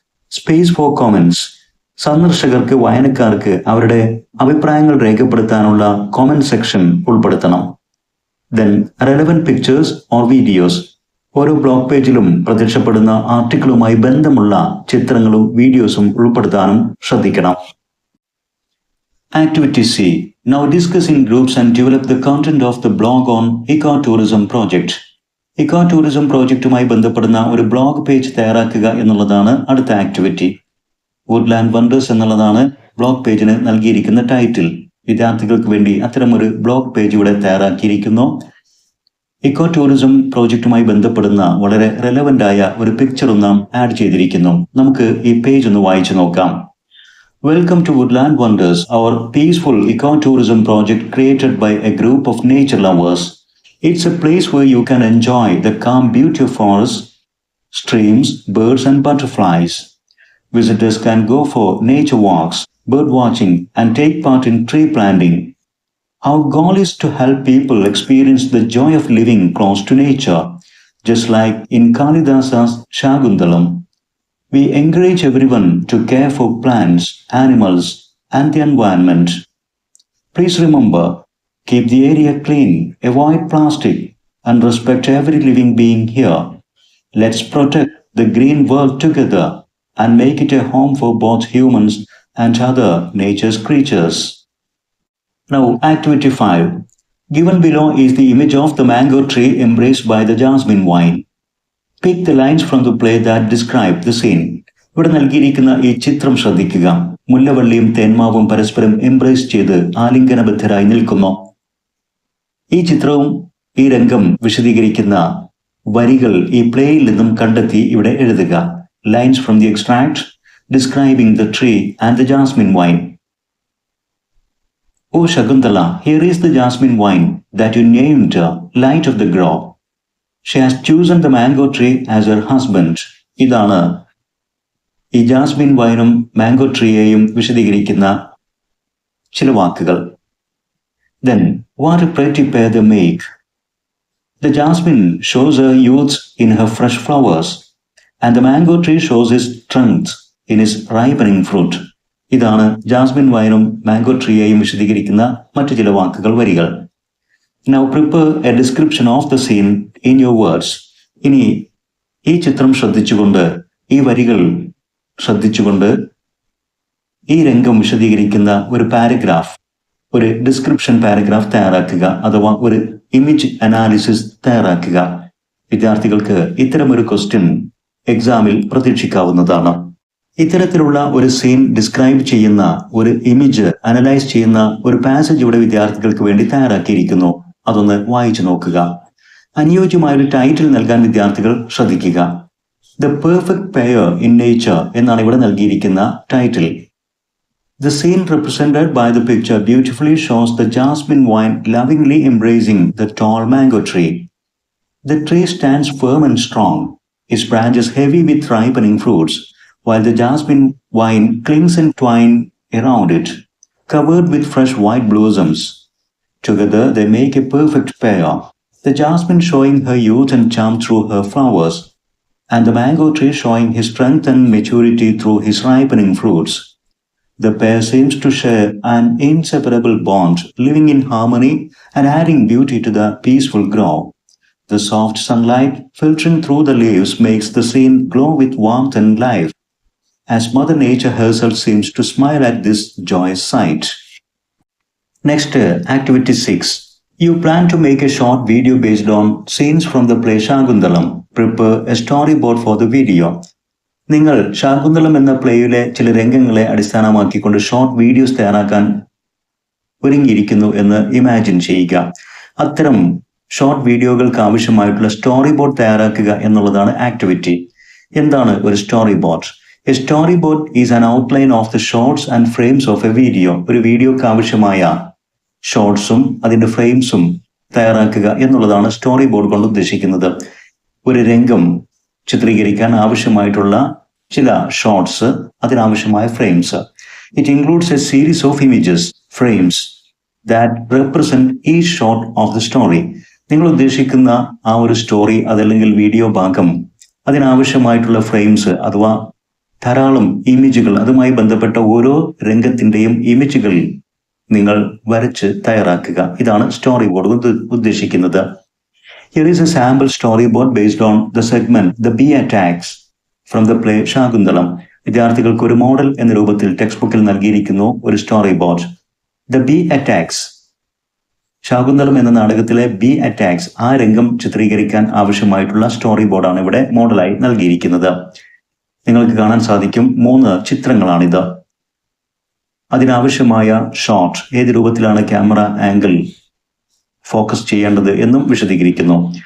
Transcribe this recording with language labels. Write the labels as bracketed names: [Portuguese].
[English] Space for comments. [Malayalam] സന്ദർശകർക്ക്, വായനക്കാർക്ക് അവരുടെ അഭിപ്രായങ്ങൾ രേഖപ്പെടുത്താനുള്ള കോമന്റ് സെക്ഷൻ ഉൾപ്പെടുത്തണം. [English] Then relevant pictures or videos. [Malayalam] ഓരോ ബ്ലോഗ് പേജിലും പ്രത്യക്ഷപ്പെടുന്ന ആർട്ടിക്കിളുമായി ബന്ധമുള്ള ചിത്രങ്ങളും വീഡിയോസും ഉൾപ്പെടുത്താനും ശ്രദ്ധിക്കണം. [English] Activity C. Now discuss in groups and develop the content of the blog on Ecotourism project. [Malayalam] Ecotourism പ്രോജക്റ്റുമായി ബന്ധപ്പെടുന്ന ഒരു ബ്ലോഗ് പേജ് തയ്യാറാക്കുക എന്നുള്ളതാണ് അടുത്ത ആക്ടിവിറ്റി. വുഡ്ലാൻഡ് വണ്ടേഴ്സ് എന്നുള്ളതാണ് ബ്ലോഗ് പേജിന് നൽകിയിരിക്കുന്ന ടൈറ്റിൽ. വിദ്യാർത്ഥികൾക്ക് വേണ്ടി അത്തരമൊരു ബ്ലോഗ് പേജ് ഇവിടെ തയ്യാറാക്കിയിരിക്കുന്നു. ഇക്കോ ടൂറിസം പ്രോജക്റ്റുമായി ബന്ധപ്പെടുന്ന വളരെ റെലവന്റ് ആയ ഒരു പിക്ചറും നാം ആഡ് ചെയ്തിരിക്കുന്നു. നമുക്ക് ഈ പേജ് ഒന്ന് വായിച്ചു നോക്കാം. [English] Welcome to Woodland Wonders, our peaceful ecotourism project created by a group of nature lovers. It's a place where you can enjoy the calm beauty of forests, streams, birds and butterflies. Visitors can go for nature walks, bird watching and take part in tree planting. Our goal is to help people experience the joy of living close to nature, just like in Kalidasa's Shaguntalam. We encourage everyone to care for plants, animals, and the environment. Please remember, keep the area clean, avoid plastic, and respect every living being here. Let's protect the green world together and make it a home for both humans and other nature's creatures. Now, Activity 5. Given below is the image of the mango tree embraced by the jasmine vine. Pick the lines from the play that describe the scene. [Malayalam] ഇവിടെ നൽകിയിരിക്കുന്ന ഈ ചിത്രം ശ്രദ്ധിക്കുക. മുല്ലവള്ളിയും തേന്മാവും പരസ്പരം embrace ചെയ്ത് ആലിംഗനബദ്ധരായി നിൽക്കുന്നു. ഈ ചിത്രവും ഈ രംഗം വിശദീകരിക്കുന്ന വരികൾ ഈ പ്ലേയിൽ നിന്നും കണ്ടെത്തി ഇവിടെ എഴുതുക. [English] Lines from the extract describing the tree and the jasmine vine. Oh Shakuntala, here is the jasmine wine that you named Light of the Grove. She has chosen the mango tree as her husband. [Malayalam] ഇതാണ് ഈ Jasmine വൈനും mango ട്രീയെയും വിശദീകരിക്കുന്ന ചില വാക്കുകൾ. [English] Then, what a pretty pair they make. The jasmine shows her youth in her fresh flowers, and the mango tree shows his strength in his ripening fruit. [Malayalam] ഇതാണ് Jasmine വൈനും mango ട്രീയെയും വിശദീകരിക്കുന്ന മറ്റു ചില വാക്കുകൾ വരികൾ. [English] Now prepare a description of the scene in your words. [Malayalam] ഇനി ഈ ചിത്രം ശ്രദ്ധിച്ചുകൊണ്ട്, ഈ വരികൾ ശ്രദ്ധിച്ചുകൊണ്ട് ഈ രംഗം വിശദീകരിക്കുന്ന ഒരു പാരഗ്രാഫ്, ഒരു ഡിസ്ക്രിപ്ഷൻ പാരഗ്രാഫ് തയ്യാറാക്കുക, അഥവാ ഒരു ഇമേജ് അനാലിസിസ് തയ്യാറാക്കുക. വിദ്യാർത്ഥികൾക്ക് ഇത്തരമൊരു ക്വസ്റ്റ്യൻ എക്സാമിൽ പ്രതീക്ഷിക്കാവുന്നതാണ്. ഇത്തരത്തിലുള്ള ഒരു സീൻ ഡിസ്ക്രൈബ് ചെയ്യുന്ന, ഒരു ഇമേജ് അനലൈസ് ചെയ്യുന്ന ഒരു പാസേജ് ഇവിടെ വിദ്യാർത്ഥികൾക്ക് വേണ്ടി തയ്യാറാക്കിയിരിക്കുന്നു. അതൊന്ന് വായിച്ചു നോക്കുക. അനുയോജ്യമായ ഒരു ടൈറ്റിൽ നൽകാൻ വിദ്യാർത്ഥികൾ ശ്രദ്ധിക്കുക. The perfect pair in nature എന്നാണ് ഇവിടെ നൽകിയിരിക്കുന്ന title. [English] The scene represented by the picture beautifully shows the jasmine vine lovingly embracing the tall mango tree. The tree stands firm and strong, its branches heavy with ripening fruits, while the jasmine vine clings and twines around it, covered with fresh white blossoms. Together they make a perfect pair, the jasmine showing her youth and charm through her flowers, and the mango tree showing his strength and maturity through his ripening fruits. The pair seems to share an inseparable bond, living in harmony and adding beauty to the peaceful grove. The soft sunlight filtering through the leaves makes the scene glow with warmth and life, as Mother Nature herself seems to smile at this joyous sight. Next, Activity 6. You plan to make a short video based on scenes from the play Shakuntalam. Prepare a storyboard for the video. [Malayalam] നിങ്ങൾ ശാകുന്തളം എന്ന പ്ലേയിലെ ചില രംഗങ്ങളെ അടിസ്ഥാനമാക്കിക്കൊണ്ട് short videos തയ്യാറാക്കാൻ ഒരുങ്ങിയിരിക്കുന്നു എന്ന് imagine ചെയ്യുക. അത്തരം short വീഡിയോകൾക്ക് ആവശ്യമായിട്ടുള്ള story board തയ്യാറാക്കുക എന്നുള്ളതാണ് ആക്ടിവിറ്റി. എന്താണ് ഒരു story board? [English] A storyboard is an outline of the shots and frames of a video. [Malayalam] ഒരു വീഡിയോക്ക് ആവശ്യമായ ഷോർട്സും അതിന്റെ ഫ്രെയിംസും തയ്യാറാക്കുക എന്നുള്ളതാണ് സ്റ്റോറി ബോർഡ് കൊണ്ട് ഉദ്ദേശിക്കുന്നത്. ഒരു രംഗം ചിത്രീകരിക്കാൻ ആവശ്യമായിട്ടുള്ള ചില ഷോർട്സ്, അതിനാവശ്യമായ frames. [English] It includes a series of images, frames that represent ഈ shot of the story. [Malayalam] നിങ്ങൾ ഉദ്ദേശിക്കുന്ന ആ ഒരു സ്റ്റോറി, അതല്ലെങ്കിൽ വീഡിയോ ഭാഗം, അതിനാവശ്യമായിട്ടുള്ള ഫ്രെയിംസ് അഥവാ ധാരാളം ഇമേജുകൾ, അതുമായി ബന്ധപ്പെട്ട ഓരോ രംഗത്തിന്റെയും ഇമേജുകൾ നിങ്ങൾ വരച്ച് തയ്യാറാക്കുക. ഇതാണ് സ്റ്റോറി ബോർഡ് ഉദ്ദേശിക്കുന്നത്. [English] Here is a sample storyboard based on the segment The Bee Attacks from the play Shakuntalam. [Malayalam] വിദ്യാർത്ഥികൾക്ക് ഒരു മോഡൽ എന്ന രൂപത്തിൽ ടെക്സ്റ്റ് ബുക്കിൽ നൽകിയിരിക്കുന്നു ഒരു story board. The Bee Attacks, Shakuntalam എന്ന നാടകത്തിലെ ബി അറ്റാക്സ്, ആ രംഗം ചിത്രീകരിക്കാൻ ആവശ്യമായിട്ടുള്ള സ്റ്റോറി ബോർഡാണ് ഇവിടെ മോഡലായി നൽകിയിരിക്കുന്നത്. നിങ്ങൾക്ക് കാണാൻ സാധിക്കും 3 ചിത്രങ്ങളാണിത്. അതിനാവശ്യമായ ഷോട്ട്, ഏത് രൂപത്തിലാണ് ക്യാമറ ആംഗിൾ ഫോക്കസ് ചെയ്യേണ്ടത് എന്നും വിശദീകരിക്കുന്നു.